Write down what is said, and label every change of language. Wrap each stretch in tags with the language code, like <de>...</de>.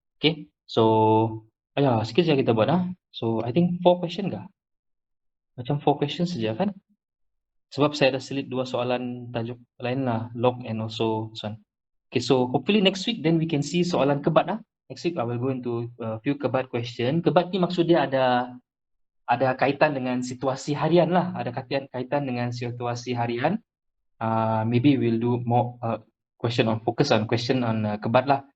<en>Okay. So</en> <ms>sikit saja kita buat</ms> <en>So I think 4 question kah?</en> <ms>Macam 4 question saja kan? Sebab saya dah selit 2 soalan tajuk lain lah,</ms> <en>log and also this one. Okay, so hopefully next week then we can see</en> <ms>soalan kebat</ms> <en>. Next week I will go into a few kebat question.</en> <ms>Kebat ni maksud dia ada kaitan dengan situasi harian lah, ada kaitan dengan situasi harian.</ms> <en>Maybe we'll do more focus on question on kebat lah.</en>